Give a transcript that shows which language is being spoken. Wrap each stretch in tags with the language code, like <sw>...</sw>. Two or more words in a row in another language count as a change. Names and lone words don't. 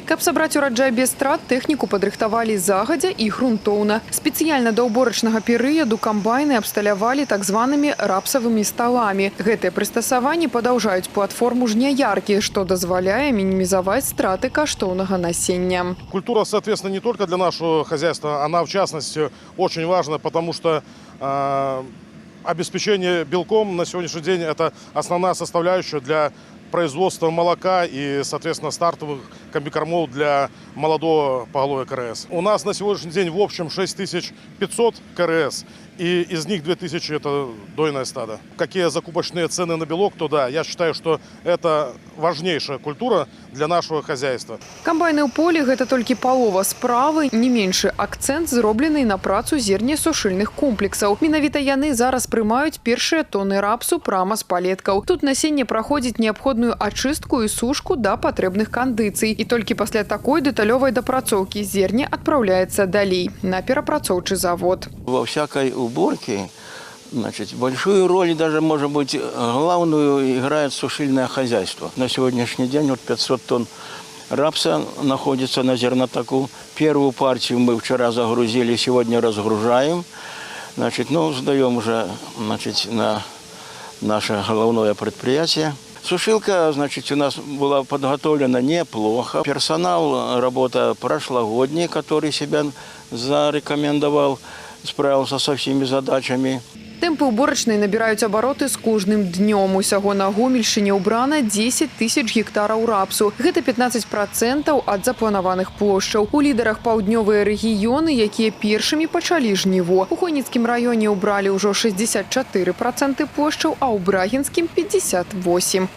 <be>Каб сабраць ураджай без страт, тэхніку падрыхтавалі загадзя і грунтоўна. Спецыяльна да ўборачнага перыяду камбайны абсталявалі так званымі рапсавымі сталамі. Гэтыя прыстасаванні падаўжаюць платформу жняяркі, што дазваляе мінімізаваць страты каштоўнага насення.</be> <ru>Культура, соответственно, не только для нашего хозяйства, она в частности очень важна, потому что обеспечение белком на сегодняшний день – это основная составляющая для производства молока и, соответственно, стартовых комбикормов для молодого поголовья КРС. У нас на сегодняшний день в общем 6500 КРС, и из них 2000 – это дойное стадо. Какие закупочные цены на белок, то да, я считаю, что это важнейшая культура для нашего хозяйства.</ru> <be>Камбайны ў полі – гэта толькі палова справы, не меншы акцэнт зроблены на працу зернесушыльных комплексаў. Менавіта яны зараз прымаюць першыя тоны рапсу прама з палеткаў. Тут насенне праходзіць неабходную ачыстку і сушку да патрэбных кандыцый. І толькі пасля такой дэталёвай дапрацоўкі зерне адпраўляецца далей на перапрацоўчы завод.</be> <ru>Во всякой уборке, большую роль, даже, может быть, главную играет сушильное хозяйство. На сегодняшний день 500 тонн рапса находится на зернотаку. Первую партию мы вчера загрузили, сегодня разгружаем. Сдаем уже на наше головное предприятие. Сушилка, у нас была подготовлена неплохо. Персонал, работа прошлогодний, который себя зарекомендовал, справился со всеми задачами.</ru> <be>Тэмпы ўборачнай набіраюць абароты з кожным днём. Усяго на Гомельшчыне ўбрана 10 000 гектараў рапсу. Гэта 15% ад запланаваных плошчаў. У лідарах паўднёвыя рэгіёны, якія першымі пачалі жніво. У Хойніцкім раёне ўбралі ўжо 64% плошчаў, а ў Брагінскім – 58%.</be>